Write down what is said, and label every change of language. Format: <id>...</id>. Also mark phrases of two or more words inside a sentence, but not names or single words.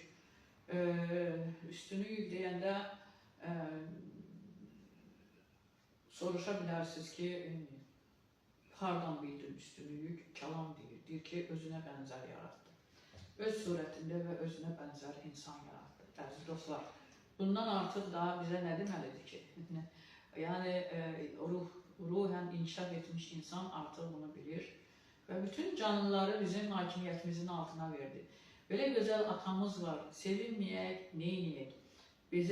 <az>Üstünüyük deyəndə soruşa bilərsiniz ki, hardan bildin üstünüyük? Kəlam deyir ki, özünə bənzər yarattı. Öz surətində və özünə bənzər insan yarattı. Əziz dostlar, bundan artıq daha bizə nə deməlidir ki? Yəni ruh ruhen inkişaf etmiş insan artık bunu bilir.</az> <tr>Ve bütün canlıları bizim hakimiyetimizin altına verdi. Böyle güzel atamız var. Sevinmeyek, neyniyek? Bize</tr>